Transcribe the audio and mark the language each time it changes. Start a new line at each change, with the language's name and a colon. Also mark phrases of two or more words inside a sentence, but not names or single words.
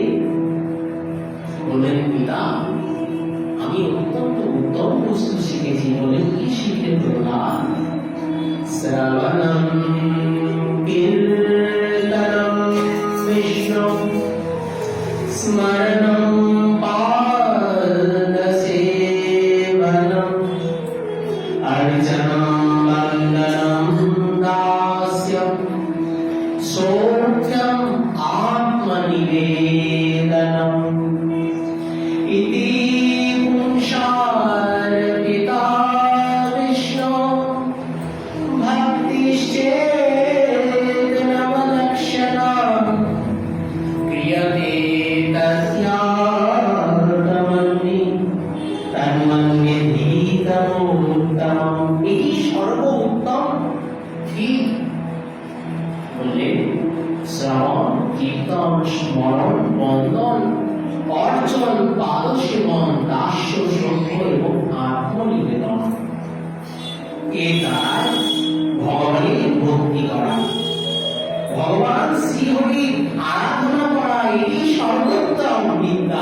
Bangla: বললেন পিতা আমি অত্যন্ত উত্তম বস্তু শিখেছি। বলেন কি শিখলে প্রহ্লাদ।
Sanskrit: শ্রবণম কীর্তনম বিষ্ণু স্মরণম পাদসেবনম अर्चनं वन्दनं दास्यं सौख्यम् आत्मनिवेदनम् इति पुंसार्पिता विष्णो भक्तिश्चेतनवलक्षणा क्रियते तस्यार्थमन्ये तन्मन्यधीतमोत्तमम्।
Bangla: এটি সর্বোত্তম কি বললেন, শ্রবণ কীর্তন স্মরণ বন্দন অর্চন পাদসেবন দাস্য সভ্য এবং আত্মনিবেদন, এর দ্বারা ভগবানের ভক্তি করা, ভগবান শ্রীহরির আরাধনা করা, এটি সর্বোত্তম বিদ্যা।